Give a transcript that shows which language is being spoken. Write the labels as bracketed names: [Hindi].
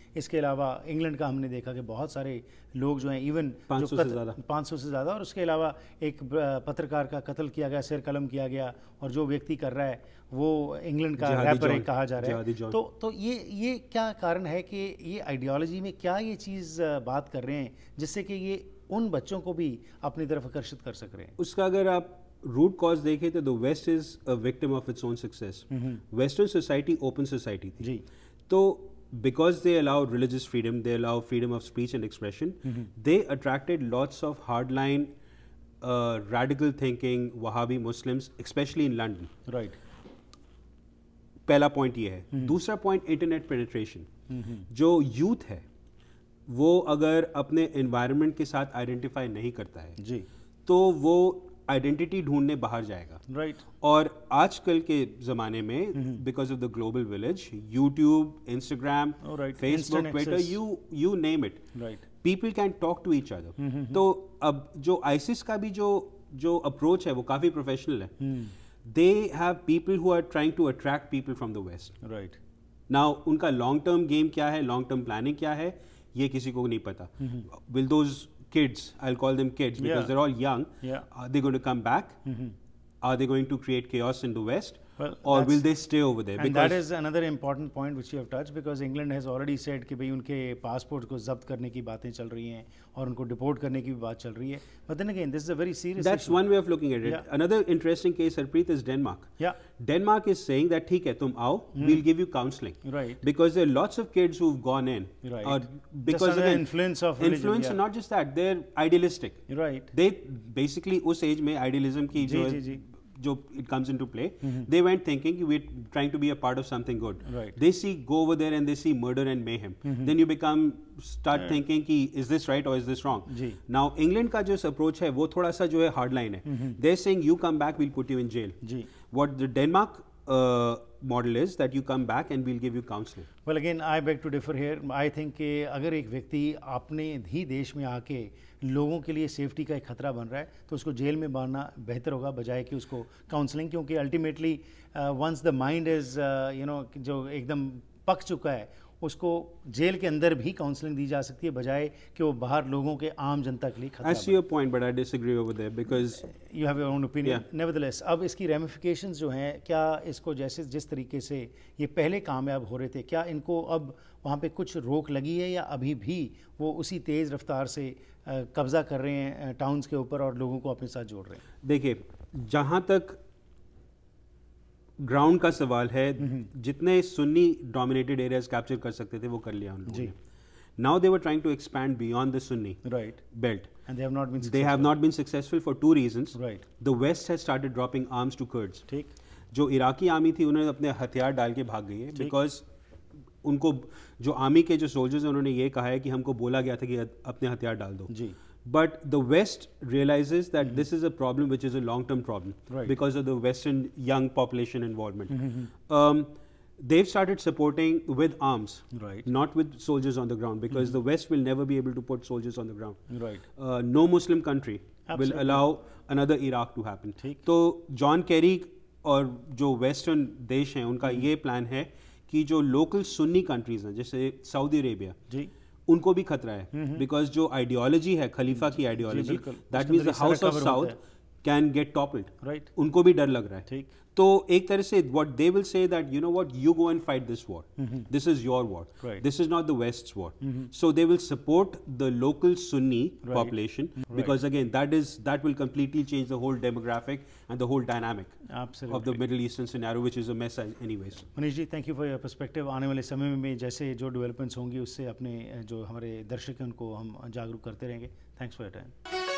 [Hindi] इसके अलावा इंग्लैंड का हमने देखा कि बहुत सारे लोग जो हैं, इवन 500 से ज़्यादा, और उसके अलावा एक पत्रकार का कत्ल किया गया, सिर कलम किया गया, और जो व्यक्ति कर रहा है वो इंग्लैंड का रैपर है कहा जा रहा है। तो ये क्या कारण है कि ये आइडियोलॉजी में क्या ये चीज़ बात कर रहे हैं जिससे कि ये उन बच्चों को भी अपनी तरफ आकर्षित कर सक रहे हैं? उसका अगर आप रूट कॉज देखें तो [English] The west is a victim of its own success. [Hindi] Western society open society थी, तो [English] because they allow religious freedom, they allow freedom of speech and expression, they attracted lots of hardline radical thinking Wahhabi Muslims, especially in London. [Hindi] पहला point ये है। दूसरा point internet penetration. जो youth है वो अगर अपने एनवायरनमेंट के साथ आइडेंटिफाई नहीं करता है तो वो आइडेंटिटी ढूंढने बाहर जाएगा। और आजकल के ज़माने में [English] Because of the global village, YouTube, Instagram, Facebook, Twitter, you name it, people can talk to each other. [Hindi] तो अब जो आईसिस का भी जो अप्रोच है वो काफ़ी प्रोफेशनल है। [English] They have people who are trying to attract people from the West. [Hindi] Now, उनका long term game क्या है, long term planning क्या है, ये किसी को नहीं पता. [English] Will those kids, I'll call them kids because they're all young, are they going to come back? Are they going to create chaos in the West? or will they stay over there? And that is another important point which you have touched, because England has already said [Hindi] कि भाई उनके passport को जब्त करने की बातें चल रही हैं और उनको डिपोर्ट करने की भी बात चल रही है. [English] But then again, this is a very serious That's issue. one way of looking at it. Another interesting case, Harpreet, is Denmark. Denmark is saying that [Hindi] ठीक है तुम आओ, [English] we'll give you counseling. Because there are lots of kids who've gone in. Because of the influence of religion. Influence, and not just that, they're idealistic. They basically [Hindi] उस age में idealism की जो [English] it comes into play, they went thinking we're trying to be a part of something good. They go over there and they see murder and mayhem. Then you start thinking कि is this right or is this wrong? [Hindi] Now England का जो approach है वो थोड़ा सा जो है hard line है. [English] They're saying you come back, we'll put you in jail. What the Denmark model is that you come back and we'll give you counseling. Well, again, I beg to differ here. I think [Hindi] कि अगर एक व्यक्ति अपने ही देश में आके लोगों के लिए सेफ्टी का एक खतरा बन रहा है तो उसको जेल में मारना बेहतर होगा बजाय कि उसको काउंसलिंग, क्योंकि ultimately once the mind is जो एकदम पक चुका है उसको जेल के अंदर भी काउंसलिंग दी जा सकती है बजाय कि वो बाहर लोगों के आम जनता के लिए खतरा। [English] I see your point, but I disagree over there because you have your own opinion. [Hindi] Nevertheless, अब इसकी ramifications जो हैं, क्या इसको जैसे जिस तरीके से ये पहले कामयाब हो रहे थे, क्या इनको अब वहाँ पे कुछ रोक लगी है या अभी भी वो उसी तेज़ रफ्तार से कब्ज़ा कर रहे हैं टाउन्स के ऊपर और लोगों को अपने साथ जोड़ रहे हैं? देखिए, जहाँ तक ग्राउंड का सवाल है, जितने सुन्नी डोमिनेटेड एरियाज कैप्चर कर सकते थे वो कर लिया उन लोगों ने. [English] Now they were trying to expand beyond the Sunni belt. And they have not been successful. They have not been successful for two reasons. The West has started dropping arms to Kurds. [Hindi] जो Iraqi army थी उन्होंने अपने हथियार डाल के भाग गई है because उनको जो आर्मी के जो सोल्जर्स हैं उन्होंने ये कहा है कि हमको बोला गया था कि अपने हथियार डाल दो. [English] But the West realizes that this is a problem which is a long-term problem because of the Western young population involvement. They've started supporting with arms, not with soldiers on the ground, because the West will never be able to put soldiers on the ground. No Muslim country will allow another Iraq to happen. [Hindi] तो John Kerry और जो western देश हैं उनका ये plan है कि जो लोकल सुन्नी कंट्रीज हैं जैसे सऊदी अरेबिया उनको भी खतरा है बिकॉज जो आइडियोलॉजी है खलीफा की ideology [English] that means the house of Saud can get toppled, [Hindi] उनको भी डर लग रहा है. तो एक तरह से [English] what they will say that you know what, you go and fight this war. This is your war. This is not the West's war. So they will support the local Sunni population because again that will completely change the whole demographic and the whole dynamic of the Middle Eastern scenario, which is a mess anyways. [Hindi] Manish ji, [English] thank you for your perspective. [Hindi] आने वाले समय में जैसे जो developments होंगी उससे अपने जो हमारे दर्शक हैं उनको हम जागरूक करते रहेंगे. [English] Thanks for your time.